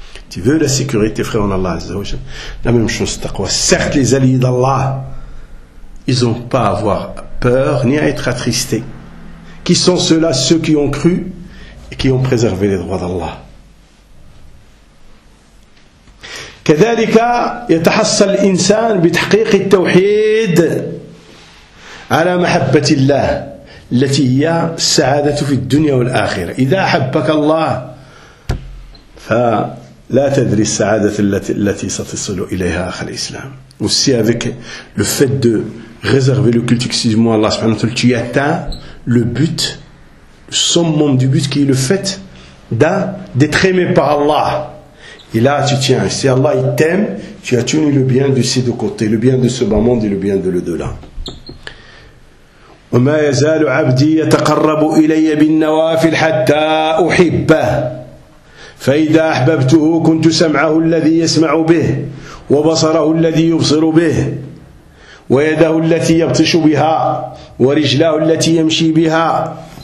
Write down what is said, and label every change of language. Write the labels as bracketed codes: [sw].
[fr] Tu veux la sécurité, frère, en Allah Azza wa Jalla. La même chose, taqwa. Certes, les alliés d'Allah, ils n'ont pas à avoir peur ni à être attristés. Qui sont ceux-là? Ceux qui ont cru et qui ont préservé les droits d'Allah. [ar] كذلك يتحصل الانسان بتحقيق التوحيد على محبة الله التي هي السعادة في الدنيا والآخرة. إذا أحبك الله فلا تدري السعادة التي ستصل إليها آخر الإسلام. [fr] Aussi avec le fait de réserver le culte exclusivement à Allah subhanahu wa ta'ala, tu atteins le but, le summum du but qui est le fait d'être aimé par Allah. Et là tu tiens, si Allah il t'aime, tu as tenu le bien de ces deux côtés, le bien de ce bas monde et le bien de l'au-delà. [ar] وما يزال عبدي يتقرب إلي بالنوافل حتى أحبه فإذا أحببته كنت سمعه الذي يسمع به وبصره الذي يبصر به ويده التي يبطش بها ورجلاه التي يمشي بها